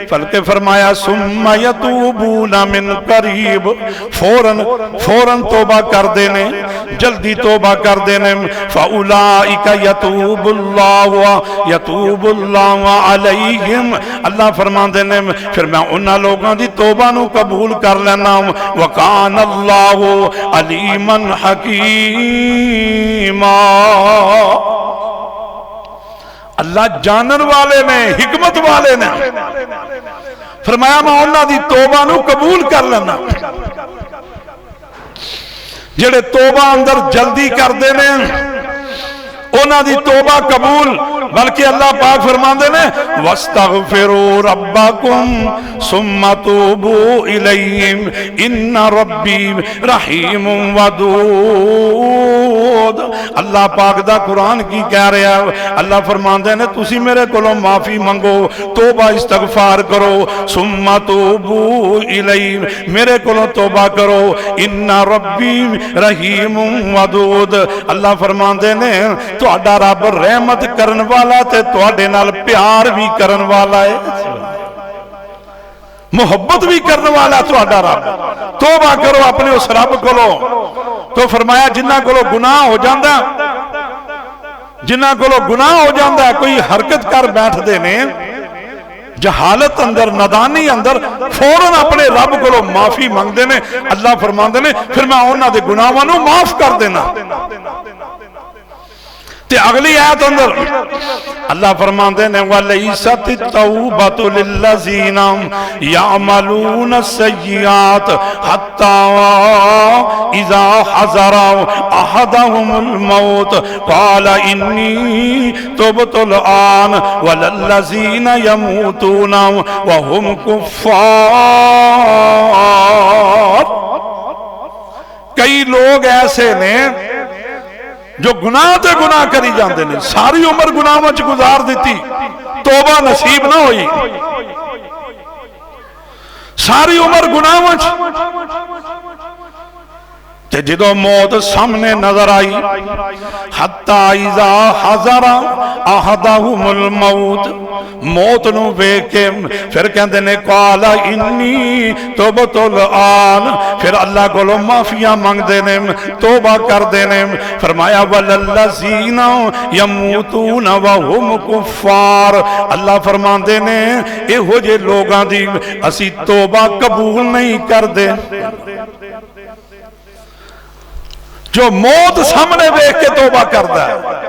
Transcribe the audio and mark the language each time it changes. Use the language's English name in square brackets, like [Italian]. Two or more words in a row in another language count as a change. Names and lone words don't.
[Punjabi] بلکہ فرمایا [Arabic] ثم یتوبون من قریب [Punjabi] فوراً توبہ کر دینے جلدی توبہ کر دینے [Arabic] فاولئک یتوب اللہ علیہم. [Punjabi] اللہ فرمان دینے پھر میں انہاں لوگاں دی توبہ نو قبول کر لینا ہوں [Arabic] وکان اللہ علیما حکیما. [Punjabi] اللہ جانن والے نے حکمت والے نے فرمایا میں انہاں دی توبہ نو قبول کر لینا. جڑے توبہ اندر جلدی کر دینے انہاں دی توبہ قبول بلکہ اللہ پاک فرماندے نے [Arabic] وَاسْتَغْفِرُوا رَبَّكُمْ ثُمَّ تُوبُوا إِلَيْهِمْ إِنَّ رَبِّي رَحِيمٌ وَدُودٌ. [Punjabi] اللہ پاک دا قرآن کی کہہ رہا ہے اللہ فرماندے نے تسی میرے کولوں معافی منگو توبہ استغفار کرو [Arabic] ثُمَّ تُوبُوا إِلَيْهِمْ [Punjabi] میرے کولوں توبہ کرو [Arabic] إِنَّ رَبِّي رَحِيمٌ وَدُودٌ. [Punjabi] اللہ فرماندے نے تہاڈا رب رحمت کرن والا تے تہاڈے نال پیار بھی کرن والا ہے محبت بھی کرن والا تہاڈا رب. توبہ کرو اپنے اس رب کولو. تو فرمایا جنہاں کولو گناہ ہو جاندا جنہاں کولوں گناہ ہو جاتا ہے، کوئی حرکت کر بیٹھتے نے جہالت اندر، نادانی اندر، فوراً اپنے رب کولوں معافی منگتے نے. اللہ فرماتے نے فیر میں انہاں دے گناہاں نوں معاف کر دینا. تے اگلی آیت اندر اللہ فرماتے نے [Arabic] وَلَيْسَتِ التَّوْبَةُ لِلَّذِينَ يَعْمَلُونَ السَّيِّئَاتِ حَتَّىٰ إِذَا حَضَرَ أَحَدَهُمُ الْمَوْتُ قَالَ إِنِّي تُبْتُ الْآنَ وَلَا الَّذِينَ يَمُوتُونَ وَهُمْ كُفَّارٌ. [Punjabi] کئی لوگ ایسے نے جو گناہ تے گناہ کری جاتے ہیں، ساری عمر گناہ میں گزار دی، توبہ نصیب نہ ہوئی، ساری عمر گناہ میں. تے جدوں موت سامنے نظر آئی, [Arabic] حَتَّىٰ إِذَا حَضَرَ أَحَدَهُمُ الْمَوْتُ, [Punjabi] موت نوں ویکھ کے فیر کہندے نے [Arabic] قَالَ إِنِّي تُبْتُ الْآنَ, [Punjabi] فیر اللہ کولوں معافیاں منگدے نے، توبہ کردے نے. فرمایا [Arabic] وَلَا الَّذِينَ يَمُوتُونَ وَهُمْ كُفَّارٌ, [Punjabi] اللہ فرماندے نے ایہو جہے لوگاں دی اسیں توبہ قبول نہیں کردے جو موت سامنے دیکھ کے توبہ کرتا ہے.